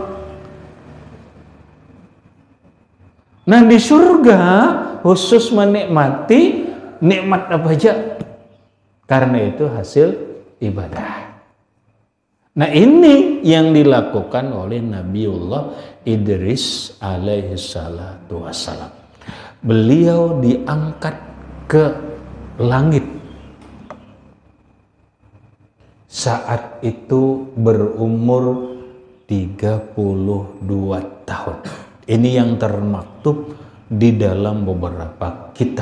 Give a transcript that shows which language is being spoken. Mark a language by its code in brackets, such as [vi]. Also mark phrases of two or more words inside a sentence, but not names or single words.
[id] Nah di surga khusus menikmati nikmat apa aja. Karena itu hasil ibadah. Nah ini yang dilakukan oleh Nabiullah Idris [ar] alaihi salatu wassalam. [id] Beliau diangkat ke langit. Saat itu berumur 32 tahun. Ini yang termaktub di dalam beberapa kitab.